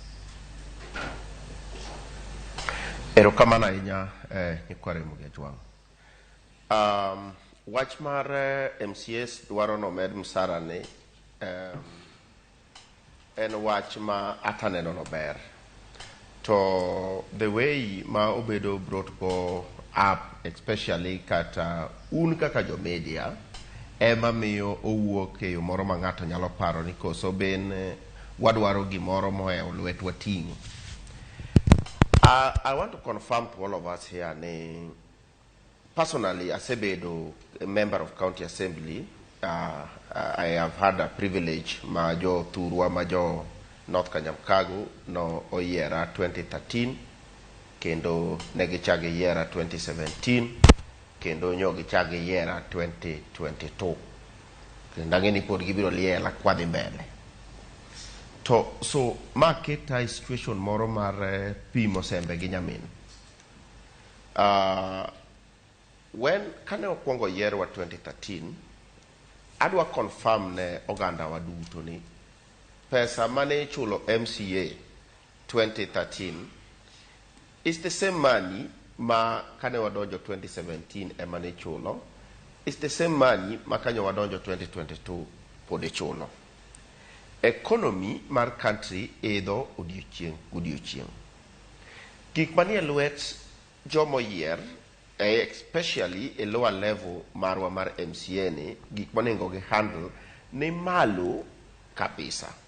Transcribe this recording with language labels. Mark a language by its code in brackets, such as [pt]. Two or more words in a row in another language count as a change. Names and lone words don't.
[luo] Erokamano ahinya nyikware Ramogi Ywak. Wach mar MCAs dwaro nomed msara ni en wach ma ataneno no ber. To [en] the way [luo] ma obedo brought go up, especially kata kaka jo media, ema miyo owuok e yo moro ma ng'ato nyalo paro ni koso ben wadwaro gimoro mohewo lwetwa ting'o. [en] I want to confirm to all of us here [luo] ni personally, asebedo [en] a member of County Assembly. I have had a privilege [luo] majo Thurwa majo North Kanyamkago no oyiera 2013 kendo negichage yiera 2017 kendo nyogichage yiera 2022 kendo ang'eni pod gibiro liela kwadhi mbele. To so maketa situation moro mar pimo sembe gi nyamin. When kane okwongo yiero wa 2013, adwa confirm ne oganda wa duto ni pesa mane chulo MCA 2013 [en] is the same money [luo] ma kane wadonjo 2017 emane chulo, [en] is the same money [luo] ma kane wadonjo 2022 pod chulo. Economy mar country idho odiochieng. Gik manie lwet jomo yier, especially [en] a lower level [luo] marwa mar MCA ni, gik manengo gi handle ni malo kabisa.